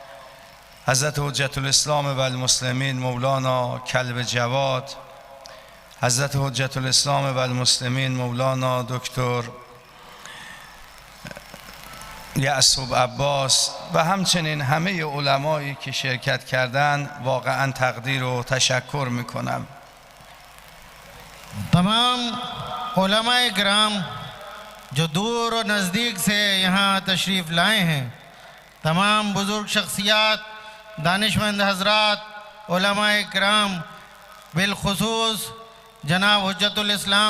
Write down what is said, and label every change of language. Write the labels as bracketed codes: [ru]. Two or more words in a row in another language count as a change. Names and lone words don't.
[fa] حضرت حجت الاسلام و المسلمین مولانا کلب جواد، حضرت حجت الاسلام و المسلمین مولانا دکتر یعصوب عباس و همچنین همه علمایی که شرکت کردن واقعا تقدیر و تشکر میکنم. [hi] तमाम उलमाए किराम जो दूर और नज़दीक से यहाँ तशरीफ़ लाए हैं, तमाम बुज़ुर्ग शख्सियात, दानिशमंद हज़रात, उलमाए किराम, बिलखुसूस जनाब हुज्जतुल इस्लाम